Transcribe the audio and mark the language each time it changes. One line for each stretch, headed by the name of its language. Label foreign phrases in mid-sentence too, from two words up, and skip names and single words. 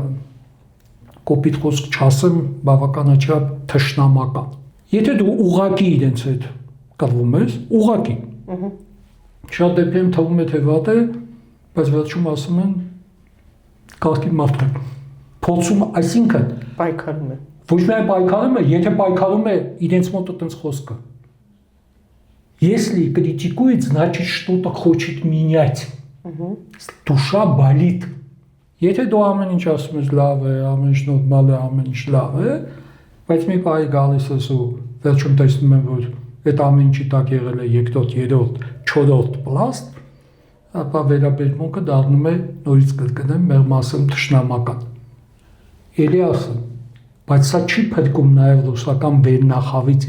Armenian: կոպիտ խոսք չասեմ, բավականաչափ թշնամական։ Եթե դու ուղղակի իրենց հետ կռվում ես, ուղղակի, շատ դեպքերում թվում է թե վատ է, բայց վերջում ասում են կարգի մարդ է։ Փորձում, այսինքն Ոչ միայն պայքարում է, եթե պայքարում է իրենց մոտ այդպես խոսքը։
Russian: Если критикует, значит что-то хочет менять. Душа болит.
Armenian: Եթե դու ամեն ինչ ասում ես լավ է, ամեն ինչ նորմալ է, ամեն ինչ լավ է, բայց մի բանի գալիս ես ու վերջում տեսնում եմ, որ այդ ամեն ինչի տակ եղել է երկրորդ, երրորդ, չորրորդ պլաստ, ապա վերաբերմունքը դառնում է նորից կրկնեմ մեր մասում թշնամական։ Էլի ասեմ, բայց սա չի փրկում նաև ռուսական վերնախավից